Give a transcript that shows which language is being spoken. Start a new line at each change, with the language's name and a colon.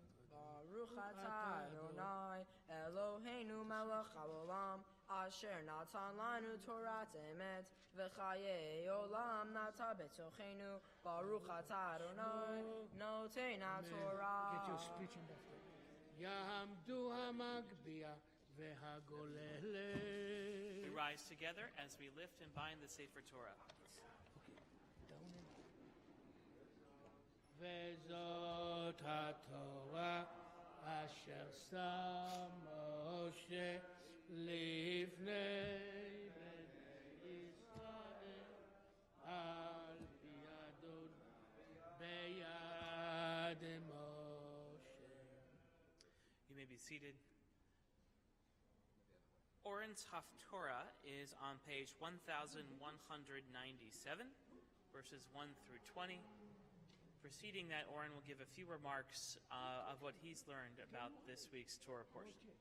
Hebrew: ברוך אתה אדוני אלוהינו מלך העולם, אשר נתן לנו תורת אמת וחיי עולם נטע בתוכנו. ברוך אתה אדוני נותן התורה.
English: Get your speech in that way.
Hebrew: יעמדו המגביה והגוללת.
English: We rise together as we lift and bind the Sefer Torah.
Hebrew: וזאת התורה אשר שם משה לפני בני ישראל על פי אדון ביד משה.
English: You may be seated. Oren's Haftorah is on page 1197, verses 1 through 20. Preceding that, Oren will give a few remarks of what he's learned about this week's Torah portion.